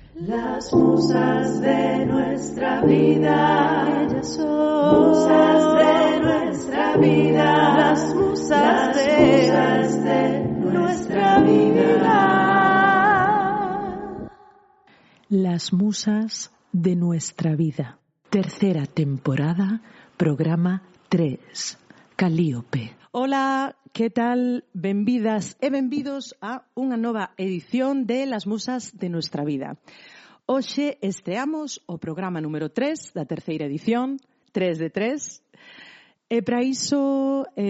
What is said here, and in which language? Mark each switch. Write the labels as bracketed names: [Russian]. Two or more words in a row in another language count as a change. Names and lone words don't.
[Spanish] Las musas de nuestra vida, ellas son musas de nuestra vida, las musas de nuestra vida. Las musas de nuestra vida. Tercera temporada, programa 3, Calíope. [Galician] Ola, que tal? Benvidas e benvidos a unha nova edición de Las musas de nuestra vida. Hoxe estreamos o programa número 3 da terceira edición, 3 de 3, e para iso